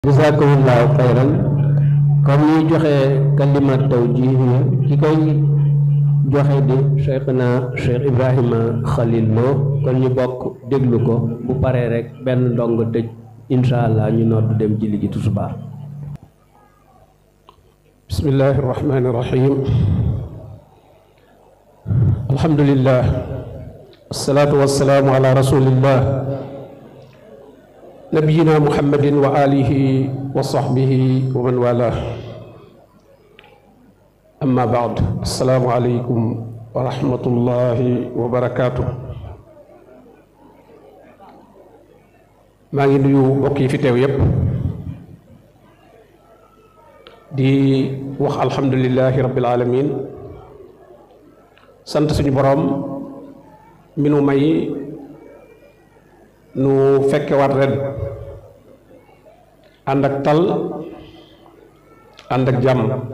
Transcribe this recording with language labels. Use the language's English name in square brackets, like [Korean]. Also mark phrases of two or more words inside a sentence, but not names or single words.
[Arabic] جزاكم الله خيرا [Wolof] kon ñuy joxe kalimat tawjih ki koy joxe di Cheikh Ibrahima Khalil Lo kon ñu bokk déglu ko bu paree rek benn ndongo tëj inshallah ñu nodd dem ci ligi tisbaar. [Arabic] بسم الله الرحمن الرحيم الحمد لله والصلاة والسلام على رسول الله نبينا محمد وعلى آله وصحبه ومن والاه أما بعد السلام عليكم ورحمة الله وبركاته. [Wolof] maa ngi nuyu mbokk yi fi teew yépp di wax [Arabic] الحمد لله رب العالمين [Wolof] sant suñu borom mi nu may nu fekke waat ren ànd ak tal ànd ak jàmm